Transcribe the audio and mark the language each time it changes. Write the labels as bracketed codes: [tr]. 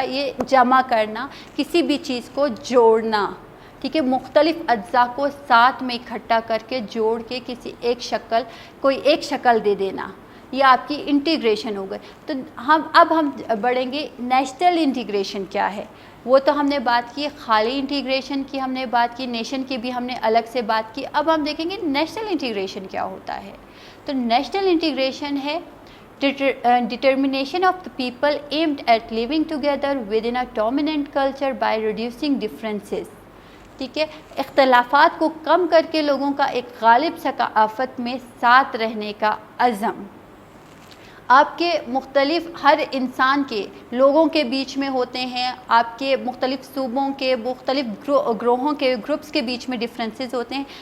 [ur] یہ جمع کرنا، کسی بھی چیز کو جوڑنا، ٹھیک ہے، مختلف اجزاء کو ساتھ میں اکٹھا کر کے جوڑ کے کسی ایک شکل، کوئی ایک شکل دے دینا، یہ آپ کی انٹیگریشن ہو گئی. تو اب ہم بڑھیں گے نیشنل انٹیگریشن کیا ہے. وہ تو ہم نے بات کی خالی انٹیگریشن کی، ہم نے بات کی نیشن کی بھی ہم نے الگ سے بات کی. اب ہم دیکھیں گے نیشنل انٹیگریشن کیا ہوتا ہے. تو نیشنل انٹیگریشن ہے [en] determination of the people aimed at living together within a dominant culture by reducing differences. [ur] ٹھیک ہے، اختلافات کو کم کر کے لوگوں کا ایک غالب ثقافت میں ساتھ رہنے کا عزم. آپ کے مختلف ہر انسان کے لوگوں کے بیچ میں ہوتے ہیں، آپ کے مختلف صوبوں کے مختلف گروہوں کے گروپس کے بیچ میں ڈفرینسز ہوتے ہیں.